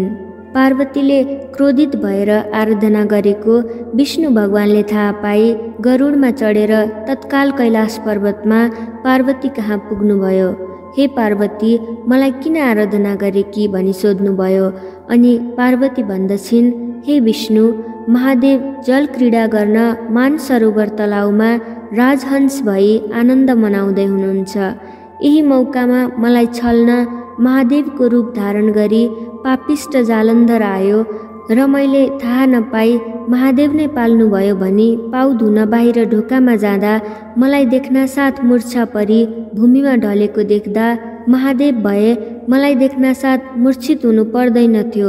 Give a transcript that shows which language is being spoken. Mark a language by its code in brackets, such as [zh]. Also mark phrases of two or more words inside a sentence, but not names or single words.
[ne] पार्वतीले क्रोधित भएर आराधना गरेको विष्णु भगवानले थाहा पाई गरुडमा चढेर तत्काल कैलाश पर्वतमा पार्वती कहाँ पुग्नुभयो। हे पार्वती, मलाई किन आराधना गरेकी भनी सोध्नुभयो। अनि पार्वती भन्दछिन्, हे विष्णु, महादेव जल क्रीडा गर्न मानसरोवर तलाउमा राजहंस भई आनन्द मनाउँदै हुनुहुन्छ। यही मौकामा मलाई छल्न महादेवको रूप धारण गरी पापिष्ट जालन्धर आयो र मैले थाहा नपाई महादेव नै पाल्नुभयो भनी पाउ धुन बाहिर ढोकामा जाँदा मलाई देख्न साथ मूर्छा परी भूमिमा ढलेको देख्दा महादेव भए मलाई देख्न साथ मूर्छित हुनु पर्दैनथ्यो।